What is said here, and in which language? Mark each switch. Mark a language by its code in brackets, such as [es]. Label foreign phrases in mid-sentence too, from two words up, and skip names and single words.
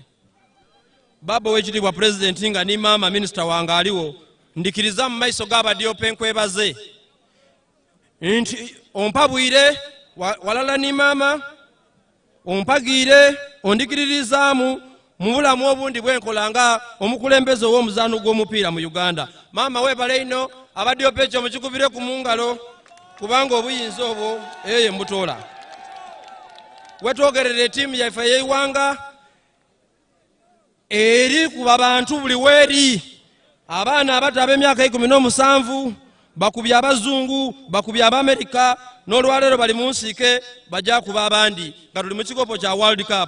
[lg] Baba w'ekitiibwa President nga ni maama minisita wange aliwo ndikiriza mu maiso g'abadyopa enkwebaze nti ompabwire walala ni maama ompagiire ondikiririzaamu mu bulamu obundi bwenkola nga omukulembeze ow'omuzaano gw'omupiira mu Uganda. Maama weebale ino abadyopa ekyo mukikubire ku mungalo kubanga obuyinza obwo eye mbutoola. Wetwogerera ettiimu yaffe ey'eiwanga eri kuba abantu buli weeri abaana abato ab'emyaka 17 bakubye abazungu bakubye Abamerika n'olwaleero bali mu nsiike bajja kuba abandi nga tuli mu kikopo kya World Cup.